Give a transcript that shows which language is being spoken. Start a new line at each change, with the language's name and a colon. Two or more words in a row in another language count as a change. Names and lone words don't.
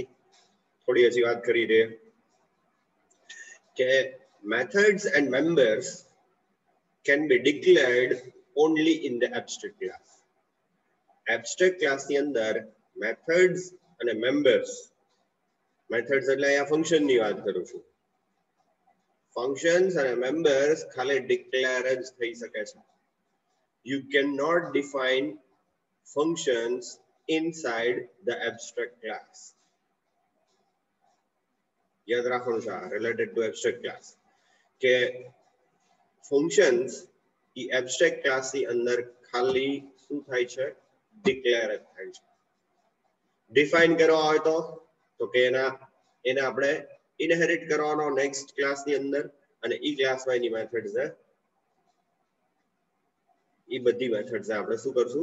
Gujarati: થોડી હજી વાત કરી દે કે
English: methods and members can be declared only in the abstract class. abstract class
Gujarati: ની અંદર methods અને members, methods એટલે અહીંયા ફંક્શન ની વાત કરું છું. functions અને members ખાલી declare જ થઈ શકે છે.
English: you cannot define functions inside the abstract class.
Gujarati: યાદ રાખવાનું છે
English: related to abstract class
Gujarati: કે functions ઈ
English: abstract class
Gujarati: ની અંદર ખાલી શું થાય છે? declare જ થાય છે. define કરવા હોય તો કે એને આપણે inherit કરવાનો
English: next class
Gujarati: ની અંદર અને ઈ class માં એની methods છે. ઈ બધી methods આપણે શું કરશું?